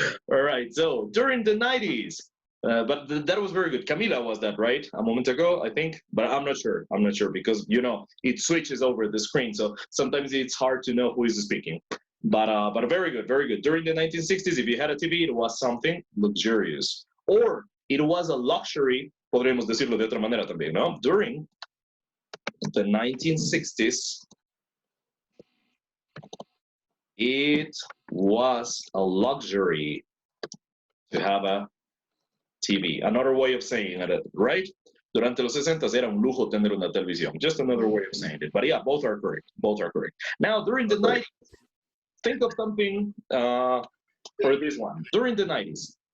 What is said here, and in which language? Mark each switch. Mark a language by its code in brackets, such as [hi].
[en] All right, so during the 90s, but that was very good. Camila was that, right? A moment ago, I think, but I'm not sure. I'm not sure because, you know, it switches over the screen. So sometimes it's hard to know who is speaking. But very good, very good. During the 1960s, if you had a TV, it was something luxurious. Or it was a luxury, [es] podríamos decirlo de otra manera también, ¿no? [en] During the 1960s, it was a luxury to have a TV. Another way of saying it, right? [es] Durante los 60s era un lujo tener una televisión. [en] Just another way of saying it. But yeah, both are correct. Both are correct. Now, during the 90s, think of something for this one. During the 90s.